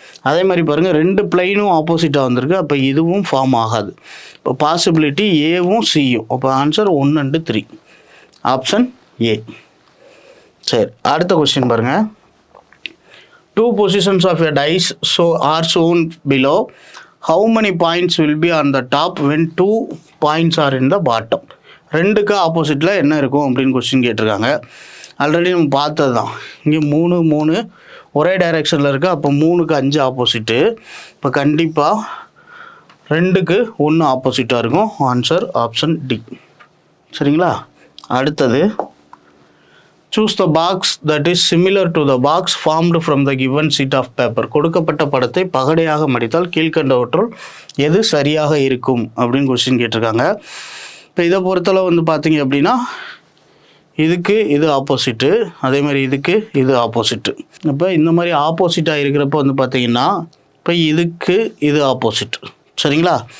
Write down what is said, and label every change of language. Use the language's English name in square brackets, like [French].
[Tamil] அதே மாதிரி பாருங்கள் 2 பிளைனும் ஆப்போசிட்டாக வந்திருக்கு. அப்போ இதுவும் ஃபார்ம் ஆகாது. இப்போ பாசிபிலிட்டி ஏவும் சியும். அப்போ ஆன்சர் 1 and 3, ஆப்ஷன் ஏ. சரி, அடுத்த கொஸ்டின் பாருங்கள். [English] 2 positions of a dice are shown below. How many points will be on the top when 2 points are in the bottom? [Tamil] 2க்கு ஆப்போசிட்டில் என்ன இருக்கும் அப்படின்னு கொஸ்டின் கேட்டிருக்காங்க. ஆல்ரெடி நம்ம பார்த்தது தான். இங்கே 3, 3 ஒரே டைரெக்ஷனில் இருக்குது. அப்போ 3க்கு 5 ஆப்போசிட்டு. இப்போ கண்டிப்பாக 2க்கு 1 ஆப்போசிட்டாக இருக்கும். Answer option D. சரிங்களா? அடுத்தது. [English] Choose the box that is similar to the box formed from the given sheet of paper. [Tamil] கொடுக்கப்பட்ட படத்தை பகடையாக மடித்தால் கீழ்கண்டவற்றுள் எது சரியாக இருக்கும் அப்படின்னு கொஸ்டின் கேட்டிருக்காங்க. இப்போ இதை பொறுத்தளவு வந்து பார்த்தீங்க அப்படின்னா இதுக்கு இது ஆப்போசிட்டு, அதே மாதிரி இதுக்கு இது ஆப்போசிட்டு. இப்போ இந்த மாதிரி ஆப்போசிட்டாக இருக்கிறப்போ வந்து பார்த்தீங்கன்னா இப்போ இதுக்கு இது ஆப்போசிட். சரிங்களா?